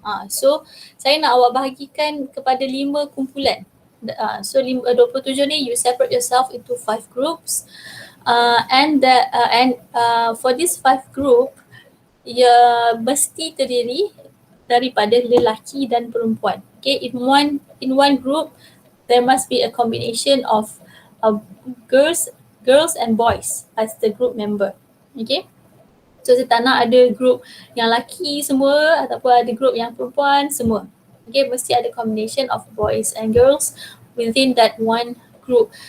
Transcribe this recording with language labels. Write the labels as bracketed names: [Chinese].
[Malay] So saya nak awak bahagikan kepada 5 kumpulan. [English] So 27 ni you separate yourself into 5 groups. And for this 5 group, [Malay] mesti terdiri daripada lelaki dan perempuan. [English] Okay, in one group there must be a combination of girls and boys as the group member. Okay. [Malay] So saya tak nak ada group yang lelaki semua ataupun ada group yang perempuan semua. [English] Okay, [Malay] mesti ada [English] combination of boys and girls within that one group.